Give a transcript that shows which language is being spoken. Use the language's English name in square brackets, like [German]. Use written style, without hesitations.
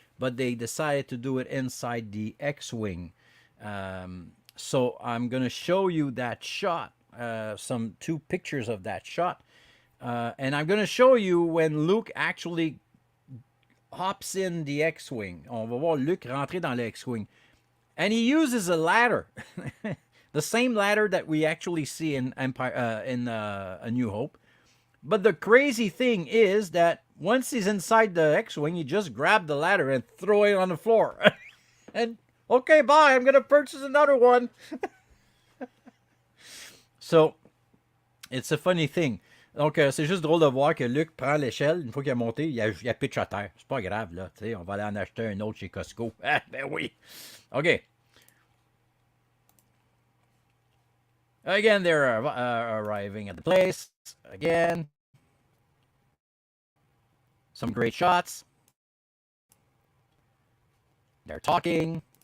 [English] But they decided to do it inside the X-Wing. So I'm going to show you that shot. Some two pictures of that shot. And I'm going to show you when Luke actually hops in the X-Wing. [French] On va voir Luke rentrer dans le X-Wing. [English] And he uses a ladder. The same ladder that we actually see in Empire, in A New Hope. But the crazy thing is that once he's inside the X-Wing, he just grab the ladder and throw it on the floor. And, okay, bye, I'm going to purchase another one. So, it's a funny thing. [French] Donc, c'est juste drôle de voir que Luke prend l'échelle, une fois qu'il a monté, il a pitch à terre. C'est pas grave, là. Tu sais, on va aller en acheter un autre chez Costco. Ah, ben oui. OK. [English] Again, they're arriving at the place. Again. Some great shots. They're talking.